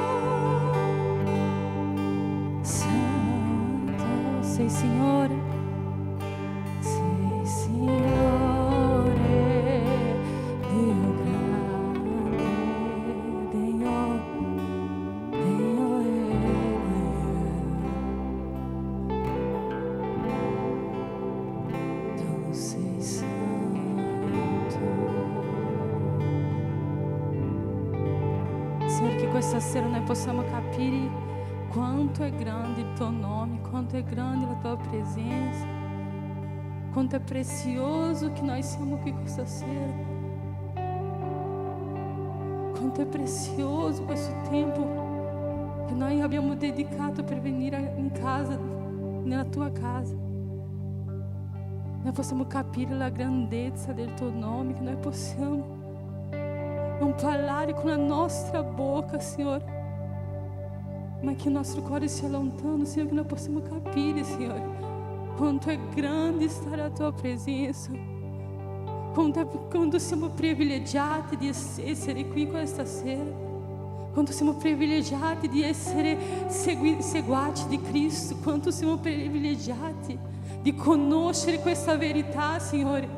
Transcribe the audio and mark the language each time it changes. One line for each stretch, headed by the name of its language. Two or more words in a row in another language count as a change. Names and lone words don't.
Italian: santo, sei Signore, sei Signore, Dio grande, tu sei santo.
Portuguese: Senhor, que
Italian: questa sera noi possamos capire quanto é grande il tuo nome,
Portuguese: quanto é grande a tua presença, quanto é precioso que nós
Italian: siamo qui questa sera,
Portuguese: quanto é precioso
Italian: questo tempo che noi abbiamo dedicato per venire in casa, nella tua casa. Noi possiamo capire la grandezza del tuo nome, che noi possiamo non parlare con la nostra boca, Signore, ma che il nostro cuore sia lontano, Signore, che noi possiamo capire, Signore, quanto è grande stare alla tua presenza, quanto siamo privilegiati di essere qui questa sera, quanto siamo privilegiati di essere seguaci di Cristo, quanto siamo privilegiati di conoscere questa verità, Signore.